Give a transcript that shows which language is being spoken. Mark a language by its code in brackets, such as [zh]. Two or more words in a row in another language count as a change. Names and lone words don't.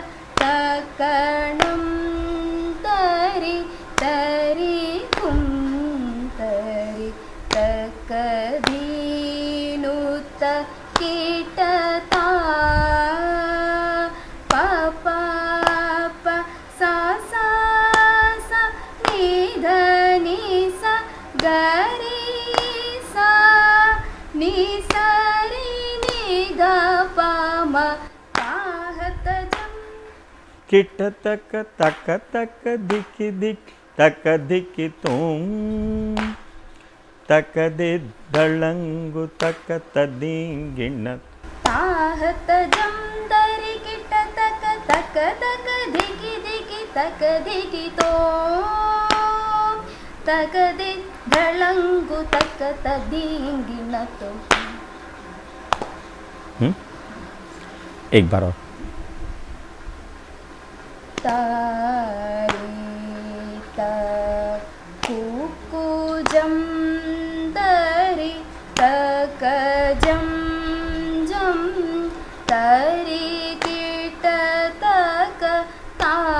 [hi] तकणम तरे तरे कुम तरे तक धीनुत किट ता प प प सा सा सा नि ध नि स ग रि सा नि स रि नि द प म ताहत जम किट तक तक तक दिक दिक तक दिक तुम तक दे दळंगु तक तदिंगिण ताहत जम तरि किट तक तक तक दिक दिक तक दिखि तो तक दि धळंगु तक तदींगिन तो। एक बार और। तारित कुकुजं दरि तकजं जं तरि कीट तक ता